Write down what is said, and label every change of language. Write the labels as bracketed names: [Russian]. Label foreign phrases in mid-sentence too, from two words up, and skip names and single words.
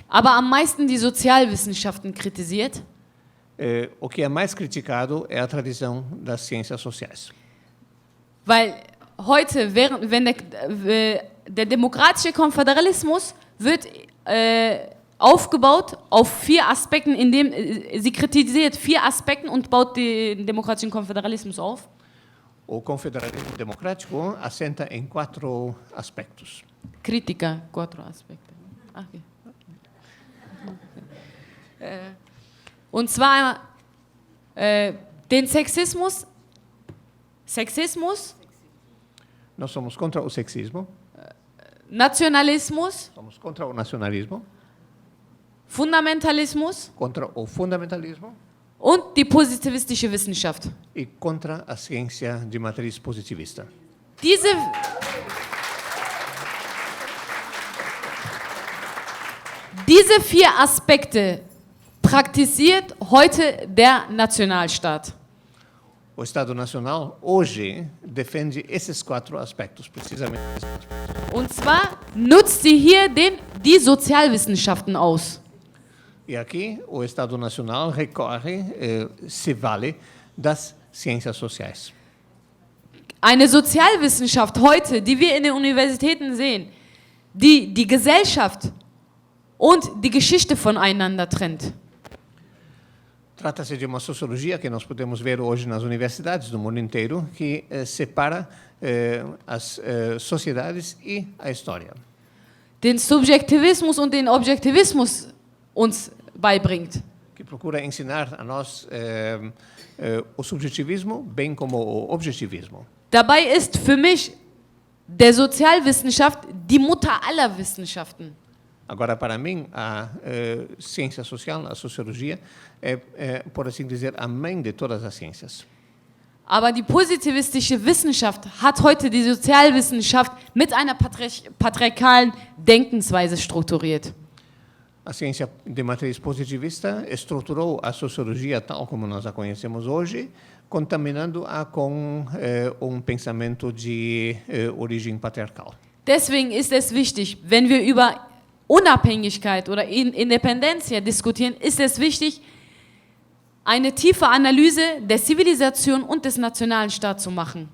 [German] Aber am meisten die Sozialwissenschaften kritisiert. [Portuguese] O que é mais criticado é a tradição das ciências sociais. [German] Weil heute, wenn der demokratische Konföderalismus wird aufgebaut auf 4 Aspekten, indem sie kritisiert 4 Aspekten und baut den demokratischen Konföderalismus auf. [Portuguese] O confederalismo democrático assenta em 4 aspectos. [German] Kritiker, 4 Aspekte. Okay. Und zwar den Sexismus. [Portuguese] Nós somos contra o sexismo, [German] Nationalismus, [Portuguese] somos contra o nacionalismo, [German] Fundamentalismus [Portuguese] contra o fundamentalismo [German] und die positivistische Wissenschaft. [Portuguese] e contra a ciência de matriz positivista. [German] Diese 4 Aspekte praktiziert heute der Nationalstaat. [Portuguese] O Estado Nacional, hoje, defende esses 4 aspectos, precisamente. [German] Und zwar nutzt sie hier die Sozialwissenschaften aus. [Portuguese] E aqui, o Estado Nacional recorre, se vale das ciências sociais. [German] Eine Sozialwissenschaft heute, die wir in den Universitäten sehen, die die Gesellschaft und die Geschichte voneinander trennt. [Portuguese] Trata-se de uma sociologia que nós podemos ver hoje nas universidades do mundo inteiro, que separa as sociedades e a história. [German] Den Subjektivismus und den Objektivismus uns beibringt. [Portuguese] Que procura ensinar a nós o subjetivismo, bem como o objetivismo. [German] Dabei ist für mich der Sozialwissenschaft die Mutter aller Wissenschaften. [Portuguese] Agora, para mim, a ciência social, a sociologia, por assim dizer, a mãe de todas as ciências. [German] Aber die positivistische Wissenschaft hat heute die Sozialwissenschaft mit einer patriarchalen Denkensweise strukturiert. [Portuguese] A ciência de matriz positivista estruturou a sociologia tal como nós a conhecemos hoje, contaminando-a com pensamento de origem patriarcal. [German] Deswegen ist es wichtig, wenn wir über Unabhängigkeit oder Independencia diskutieren, ist es wichtig, eine tiefe Analyse der Zivilisation und des nationalen Staates zu machen.